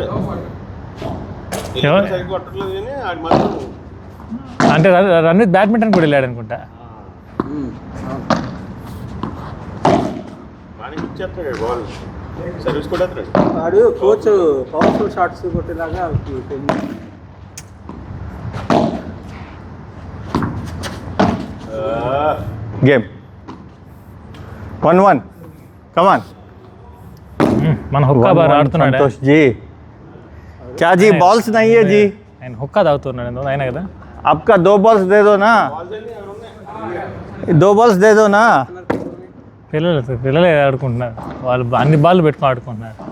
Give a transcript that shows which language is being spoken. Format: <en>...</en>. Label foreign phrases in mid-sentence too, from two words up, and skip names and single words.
<te>ఎవరు? సరిగ్గా కొట్టట్లేదు కానీ ఆడి మాత్రం అంటే</te> <en>run with badminton</en> <te>కూడా వెళ్ళాడు అనుకుంటా. బాగా ఇచ్చేస్తాడు</te> <en>ball service</en> <te>కూడా వస్తున్నాడు. వాడు కోచ్</te> <en>powerful shots</en> <te>కొట్టేలాగా</te> <en>Game. 1-1. Come on.</en> <te>మన</te> <en>hookah bar</en> <te>ఆడుతున్నాడు.</te> <hi>संतोष जी. क्या जी बॉल्स नहीं है जी?</hi> <te>ఆయన హుక్కా తాగుతున్నాడు ఆయన కదా.</te> <hi>आपका 2 बॉल्स दे दो ना. 2 बॉल्स दे दो ना.</hi> <te>పిల్లలే ఆడుకుంటున్నారు, వాళ్ళు అన్ని బాల్ పెట్టుకుని ఆడుకుంటున్నారు.</te>